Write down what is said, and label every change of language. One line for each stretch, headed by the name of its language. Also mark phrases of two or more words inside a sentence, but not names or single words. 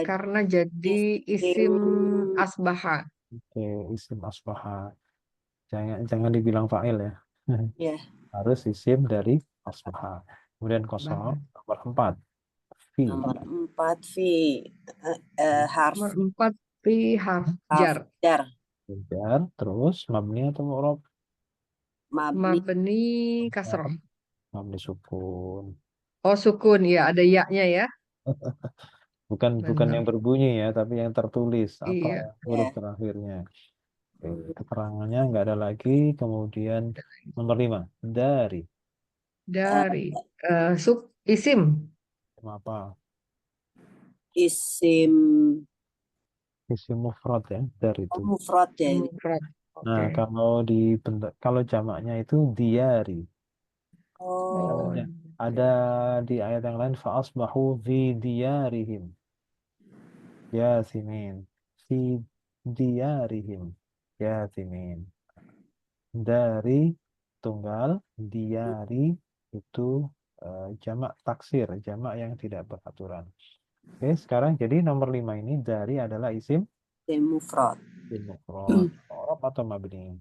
Indonesian: Karena jadi isim asbaha. Oke, isim asbaha. Jangan dibilang fa'il ya. ya Harus isim dari asbaha. Kemudian kosong. Nomor 4. Fi. nomor 4
Arabic: في حرف
Indonesian: Nomor 4
Arabic: في حرف جر.
Indonesian: jar. Jar. Terus mabni atau mu'rab? Mabni Mabni kasroh. Mabni sukun. Oh sukun ya ada ya-nya ya. Bukan yang Benar. berbunyi ya, tapi yang tertulis apa Iya. huruf ya. terakhirnya. Oke, keterangannya nggak ada lagi. Kemudian nomor 5, dari Dari isim. apa? Isim Isim mufrad ya, dari itu. mufrad ya ini. Mufrad. Nah, Oke. kalau jamaknya itu diari. Oh, Ada, ada di ayat yang lain
Arabic: فأصبحوا في ديارهم.
Indonesian: Yasimin.
Arabic: في ديارهم.
Indonesian: Yasimin. Dari tunggal, diari itu jamak taksir, jamak yang tidak beraturan. Oke, sekarang jadi nomor 5 ini dari adalah isim isim mufrad. mufrad, mu'rab atau mabni?